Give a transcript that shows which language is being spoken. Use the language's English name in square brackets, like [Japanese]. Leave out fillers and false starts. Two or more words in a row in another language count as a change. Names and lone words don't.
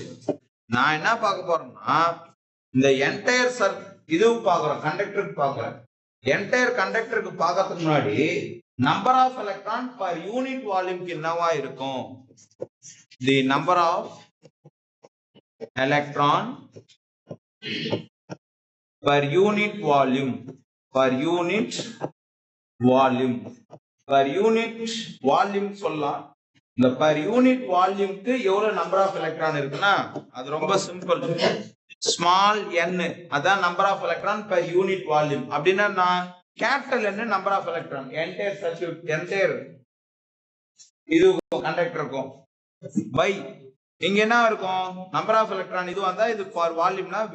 [Tamil] நான் என்ன பார்க்க போறேன்னா இந்த என்டையர் இதுவும் பார்க்குறோம், கண்டக்டருக்கு பார்க்குறேன். [English] entire conductor [Tamil] பார்க்கறதுக்கு முன்னாடி [English] number of electron per unit volume [Tamil] என்னவா இருக்கும்? [English] the number of electron per unit volume, per unit volume, per unit volume [Tamil] சொல்லலாம், இந்த [English] per unit volume [Tamil] எவ்வளவு [English] number of electron [Tamil] இருக்குன்னா அது ரொம்ப சிம்பிள். [English] small n [Tamil] அதான் [English] number of electron per unit volume. [Tamil] அப்படின்னா நான் [English] capital n number of electron entire circuit entire [Tamil] இது கண்டக்டருக்கும் பை இங்க என்ன இருக்கும் [English] number of electron [Tamil] இது வந்தா இது [English] for volume [Tamil] v.